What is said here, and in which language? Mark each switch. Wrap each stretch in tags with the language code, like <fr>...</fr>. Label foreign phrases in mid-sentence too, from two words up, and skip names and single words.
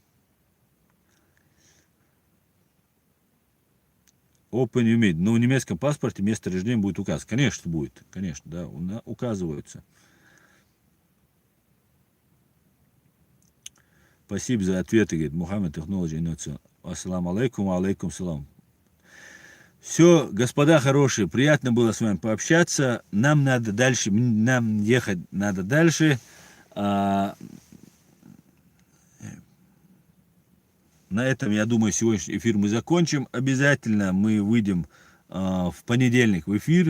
<en>Open Umid.</en> <ru>Но в немецком паспорте место рождения будет указано. Конечно, будет. Конечно, да, указываются. Спасибо за ответы, говорит Мухаммед Технологи Инновацион.</ru> <ar>السلام عليكم عليكم السلام.</ar> <ru>Все, господа хорошие, приятно было с вами пообщаться. Нам надо дальше, нам ехать надо дальше. На этом, я думаю, сегодняшний эфир мы закончим. Обязательно мы выйдем в понедельник в эфир.</ru>